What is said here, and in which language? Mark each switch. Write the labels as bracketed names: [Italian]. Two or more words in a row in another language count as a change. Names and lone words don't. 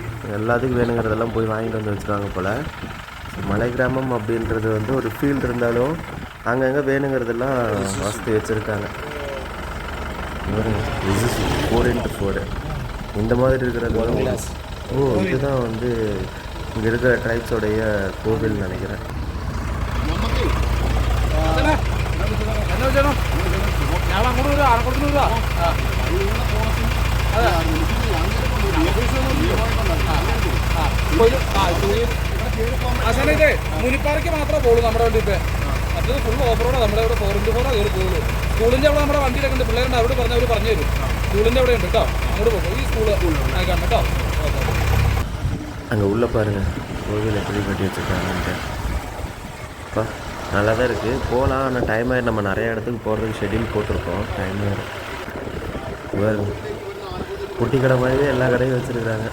[Tamil] எல்லாத்துக்கும் வேணுங்கிறதெல்லாம் போய் வாங்கிட்டு வந்து வச்சுருவாங்க போல். மலை கிராமம் அப்படின்றது வந்து ஒரு ஃபீல்டு இருந்தாலும் அங்கங்கே வேணுங்கிறதெல்லாம் வசதி வச்சுருக்காங்க. 4x4 இந்த மாதிரி இருக்கிறது. இதுதான் வந்து இங்கே இருக்கிற ட்ரைப்ஸோடைய கோவில் நினைக்கிறேன். [Malayalam] മുനിപ്പാറയ്ക്ക് മാത്രമേ പോകുള്ളൂ നമ്മുടെ വണ്ടി. ഇപ്പം മറ്റത് [English] full off road. [Malayalam] നമ്മുടെ ഇവിടെ 4x4 കയറി പോകുള്ളൂ. സ്കൂളിൻ്റെ അവിടെ നമ്മുടെ വണ്ടിയിലൊക്കെ ഉണ്ട്. പിള്ളേരുണ്ട്, അവിടെ പറഞ്ഞാൽ അവർ പറഞ്ഞു തരും. സ്കൂളിൻ്റെ അവിടെ ഉണ്ട് കേട്ടോ. അങ്ങോട്ട് പോകും. ഈ സ്കൂൾ ആയിക്കാണ് കേട്ടോ. [Tamil] அங்கே உள்ளே பாருங்கள் கோவில் எப்படி கட்டி வச்சுருக்காங்கன்ட்டு. அப்பா நல்லா தான் இருக்குது, போகலாம். ஆனால் டைம் ஆகிடும். நம்ம நிறைய இடத்துக்கு போகிறதுக்கு ஷெட்யூல் போட்டிருக்கோம். டைம் ஆகிடும். பாருங்க, குட்டி கடை மாதிரியே எல்லா கடையும் வச்சுருக்குறாங்க.